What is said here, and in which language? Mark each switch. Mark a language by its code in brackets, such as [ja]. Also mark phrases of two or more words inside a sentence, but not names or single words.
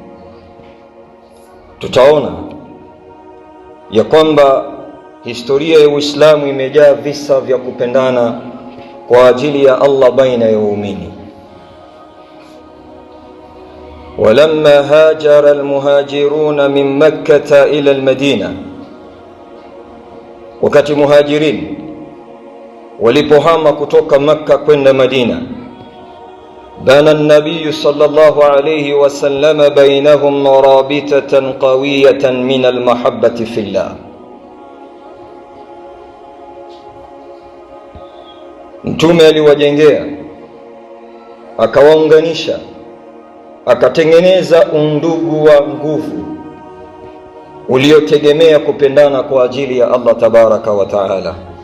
[sw] Tutaona ya kwamba historia ya Uislamu imejaa visa vya kupendana kwa ajili ya Allah baina ya waumini. [ar] ولما هاجر المهاجرون من مكة إلى المدينة, [sw] wakati muhajirin walipohama kutoka Makkah kwenda Madina, [ar] بنى النبي صلى الله عليه وسلم بينهم رابطة قوية من المحبة في الله. [sw] Mtume aliwajengea, akawaunganisha, akatengeneza undugu wa nguvu uliotegemea kupendana kwa ajili ya Allah [ar] تبارك وتعالى.